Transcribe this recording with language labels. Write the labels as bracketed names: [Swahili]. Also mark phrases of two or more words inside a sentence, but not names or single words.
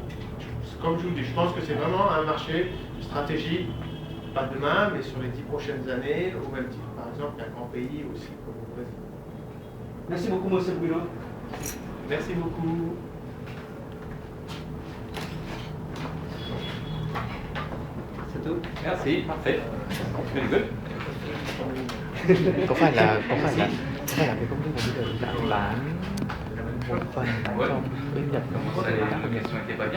[French] Comme je vous dis, je pense que c'est vraiment un marché stratégique, pas demain, mais sur les 10 prochaines années, au même titre, par exemple, qu'un grand pays aussi comme le Brésil. Merci beaucoup, monsieur Bruno. Merci beaucoup. C'est tout. Merci, parfait. [English] Very good. [Vietnamese] có phải là cái công ty của bây giờ đã bán một phần trong bên Nhật không? [French] La question était pas bien.